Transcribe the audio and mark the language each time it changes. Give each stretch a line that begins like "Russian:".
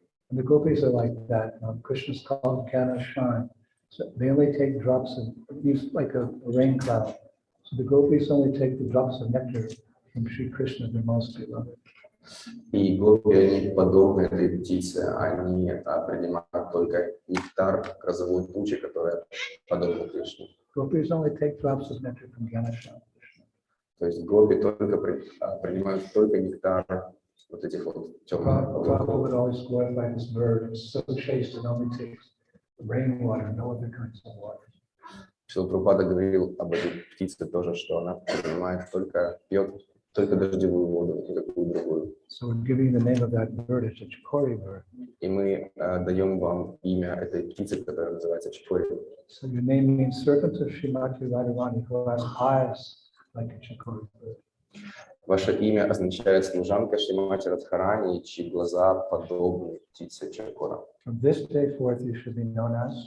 English: And the gopis are like that. Krishna's called Kana Shine. So they only take drops of, it's like a rain cloud. So the gopis only take the drops of nectar from Sri Krishna, their most beloved.
Russian: И гопи, они подобны этой птице, они принимают только нектар грозовой тучи, которая подобна Кришне.
English: Gopis only take drops of nectar from Ganesha.
Russian: То есть гопи только принимают только нектар вот этих вот темных
English: Prabhupada would always glorify this bird. It's so chaste, it only takes rainwater, no other kinds of water.
Russian: Шрила Прабхупада говорил об этой птице тоже, что она принимает пьет только дождевую воду, никакую другую.
English: So we're giving the name of that bird, it's a chikori bird.
Russian: И мы даем вам имя этой птицы, которая называется чикори.
English: So your name means servant of Srimati Radharani, who has eyes like a chikori bird.
Russian: Ваше имя означает служанка Шримати Радхарани, чьи глаза подобны птице чакора.
English: From this day forth, you should be known as